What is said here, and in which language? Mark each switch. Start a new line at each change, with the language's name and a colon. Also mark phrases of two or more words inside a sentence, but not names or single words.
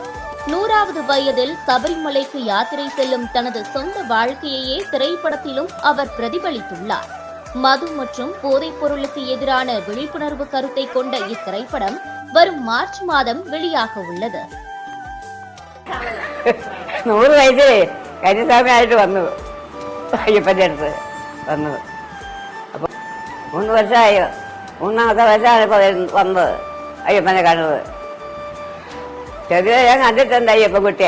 Tamil: 100வது வயதில் சபரிமலைக்கு யாத்திரை செல்லும் தனது சொந்த வாழ்க்கையையே திரைப்படத்திலும் அவர் பிரதிபலித்துள்ளார். மது மற்றும் போதைப் பொருளுக்கு எதிரான விழிப்புணர்வு கருத்தை கொண்ட இத்திரைப்படம் வரும் மார்ச் மாதம் வெளியாக உள்ளது.
Malayalam: 100 വയസ്സിൽ കന്യാസ്വാമിയായിട്ട് വന്നു. അയ്യപ്പൻ്റെ അടുത്ത് വന്നത്. അപ്പോൾ 3 വർഷമായി. 3ാമത്തെ വർഷമാണ് ഇപ്പോൾ വന്നത് അയ്യപ്പനെ കാണുന്നത്. ചെറിയ ഞാൻ കണ്ടിട്ടുണ്ട് അയ്യപ്പൻകുട്ടിയെ.